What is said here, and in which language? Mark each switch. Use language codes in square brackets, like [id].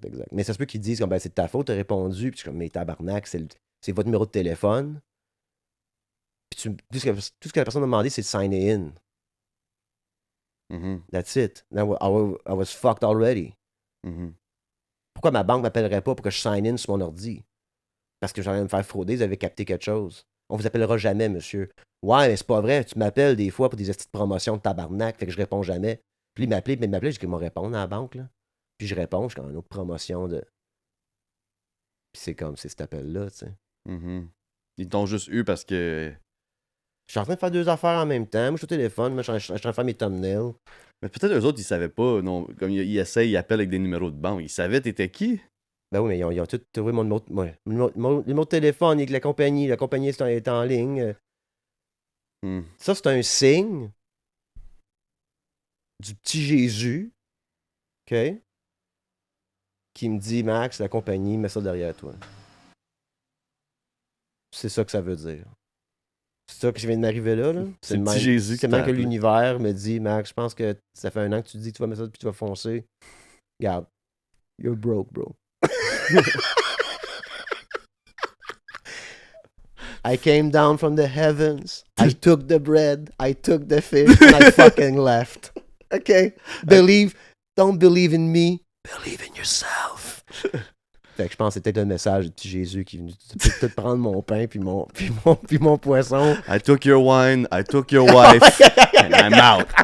[fr] Mais ça se peut qu'ils disent comme ben, c'est de ta faute, t'as répondu, puis je suis comme mais tabarnak, c'est votre numéro de téléphone. Puis tout ce que la personne m'a demandé, c'est de sign in. Mm-hmm. [en] That's it. Now, I was fucked already. Mm-hmm. [fr] Pourquoi ma banque m'appellerait pas pour que je sign in sur mon ordi? Parce que j'allais me faire frauder, vous avez capté quelque chose. On vous appellera jamais, monsieur. Ouais, mais c'est pas vrai. Tu m'appelles des fois pour des petites promotions de tabarnak, fait que je réponds jamais. Puis il m'appelait, je dis qu'il m'a répondre à la banque, là. Puis je réponds, je suis comme une autre promotion de. Puis c'est comme, c'est cet appel-là, tu sais. Mm-hmm. Ils t'ont juste eu parce que... Je suis en train de faire deux affaires en même temps. Moi, je suis au téléphone, moi, je suis en train de faire mes thumbnails. Mais peut-être eux autres, ils savaient pas, non. Comme ils essayent, ils appellent avec des numéros de banque. Ils savaient t'étais qui? Ben oui, mais ils ont tout trouvé mon numéro, le numéro de téléphone avec la compagnie. La compagnie est en ligne. Ça, c'est un signe du petit Jésus, OK, qui me dit, Max, la compagnie, mets ça derrière toi. C'est ça que ça veut dire. C'est ça que je viens de m'arriver là. C'est le petit Jésus c'est même que l'univers me dit, Max, je pense que ça fait 1 an que tu dis que tu vas mettre ça puis tu vas foncer. Regarde, [en] you're broke, bro. I came down from the heavens. I took the bread. I took the fish. And I fucking left. Okay? Don't believe in me. Believe in yourself. [fr] Fait que je pense que c'était peut-être un message du petit Jésus qui venait peut-être prendre mon pain puis mon poisson. [en] I took your wine, I took your wife, and I'm out.